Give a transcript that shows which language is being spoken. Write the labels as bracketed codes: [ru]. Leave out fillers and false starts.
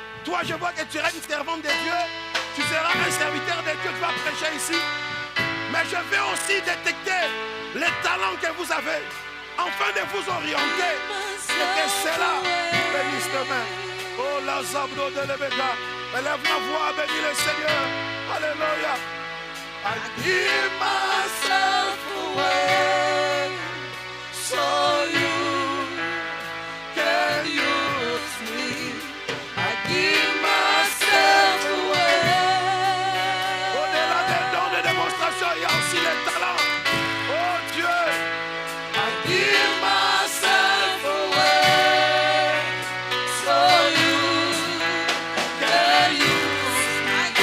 [fr] Toi, je vois que tu seras une servante de Dieu. Tu seras un serviteur de Dieu, tu vas prêcher ici. Mais je veux aussi détecter les talents que vous avez, afin de vous orienter. Et que cela bénisse demain. Oh, la zabro de l'Ebeka. Élève la voix, bénis le Seigneur. Alléluia. [en] I give myself away so you can use me. I give myself away. [fr] Au-delà des dons de démonstration, il y a aussi les talents. Oh Dieu, [en] I give myself away so you can use me.